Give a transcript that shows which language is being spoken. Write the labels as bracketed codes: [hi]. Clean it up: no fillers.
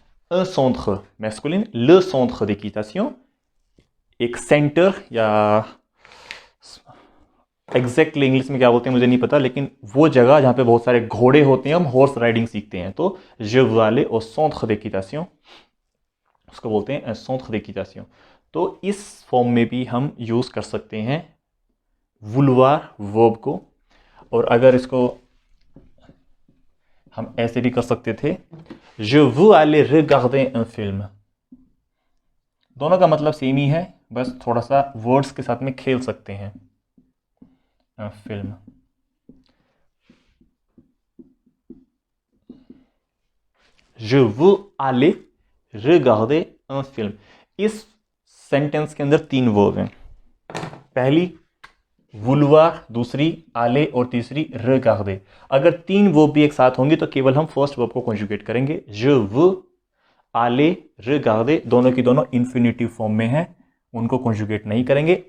[fr] Un centre masculin, le centre d'équitation, [hi] एक centre या exactly English में क्या बोलते हैं मुझे नहीं पता, लेकिन वो जगह जहाँ पे बहुत सारे घोड़े होते हैं, हम हॉर्स राइडिंग सीखते हैं। तो [fr] je veux aller au centre d'équitation, [hi] उसको बोलते हैं [fr] un centre d'équitation। [hi] तो इस फॉर्म में भी हम यूज कर सकते हैं वुलवार वर्ब को। और अगर इसको हम ऐसे भी कर सकते थे, [fr] je veux aller regarder un film। [hi] दोनों का मतलब सेम ही है, बस थोड़ा सा वर्ड्स के साथ में खेल सकते हैं। [fr] un film, je veux aller regarder un film। [hi] इस सेंटेंस के अंदर 3 वर्ब हैं। पहली वुलवार, दूसरी आले और तीसरी regarder। अगर 3 वर्ब भी एक साथ होंगी तो केवल हम फर्स्ट वर्ब को कॉन्जुगेट करेंगे। [fr] je veux aller regarder, [hi] दोनों की दोनों इंफिनिटिव फॉर्म में हैं, उनको कॉन्जुगेट नहीं करेंगे।